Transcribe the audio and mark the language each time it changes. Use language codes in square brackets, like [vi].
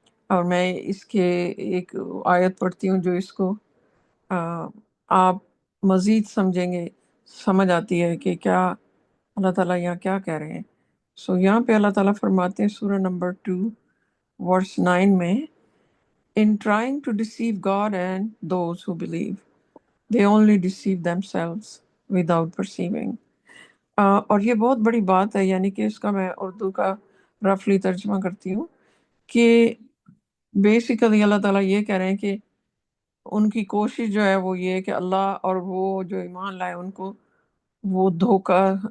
[ur] اور میں اس کے ایک آیت پڑھتی ہوں جو اس کو آپ مزید سمجھیں گے، سمجھ آتی ہے کہ کیا اللہ تعالیٰ یہاں کیا کہہ رہے ہیں. یہاں پہ اللہ تعالیٰ فرماتے ہیں سورہ نمبر 2 ورس 9 میں [en] In trying to deceive God and those who believe, they only deceive themselves without perceiving. [ur] اور یہ بہت بڑی بات ہے، یعنی کہ اس کا میں اردو کا رفلی ترجمہ کرتی ہوں کہ بیسیکلی اللہ تعالیٰ یہ کہہ رہے ہیں کہ ان کی کوشش جو ہے وہ یہ ہے کہ اللہ اور وہ جو ایمان لائے ان کو وہ دھوکہ